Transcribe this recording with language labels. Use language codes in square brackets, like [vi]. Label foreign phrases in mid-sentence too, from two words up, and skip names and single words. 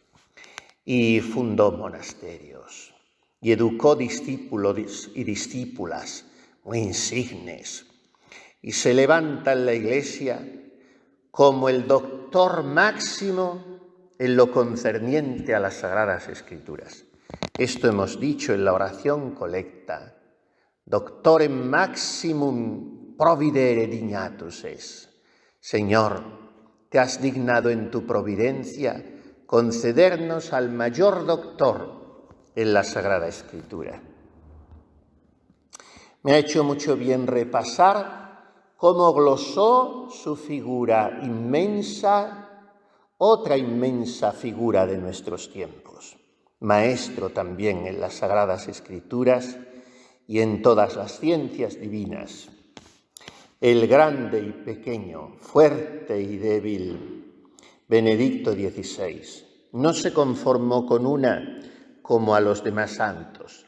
[es] Y fundó monasterios y educó discípulos y discípulas muy insignes. Y se levanta en la Iglesia como el doctor máximo en lo concerniente a las Sagradas Escrituras. Esto hemos dicho en la oración colecta. [la] Doctorem maximum providere dignatus es. [es] Señor, te has dignado en tu providencia concedernos al mayor doctor en la Sagrada Escritura. Me ha hecho mucho bien repasar cómo glosó su figura inmensa, otra inmensa figura de nuestros tiempos, maestro también en las Sagradas Escrituras y en todas las ciencias divinas, el grande y pequeño, fuerte y débil, Benedicto XVI, no se conformó con una como a los demás santos.